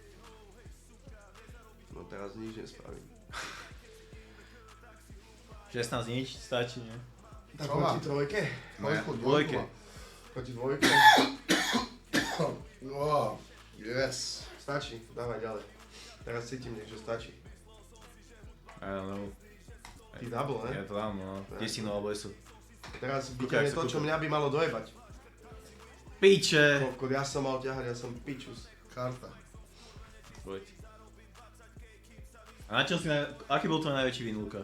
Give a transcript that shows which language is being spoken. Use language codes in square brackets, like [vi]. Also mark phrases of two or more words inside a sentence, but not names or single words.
[sk] No teraz nič nespravím. 16 nič, stačí, nie? Tak Čo má? proti trojke? Dvojku, Dvojke. Proti dvojke? [en] Oh, yes. [sk] Stačí, dávaj ďalej. Teraz cítim, že stačí. [en] I don't know. [sk] Ty double, ne? Ja to dám, no. Desinu alebo ESO. Teraz Kúkaj, vyťahne sa to, čo kúkaj. mňa by malo dojebať. Piče! Koľko ja som mal ťahať, ja som pičus. Karta. Poď. A na čom si, aký bol tvoj najväčší win, Luka?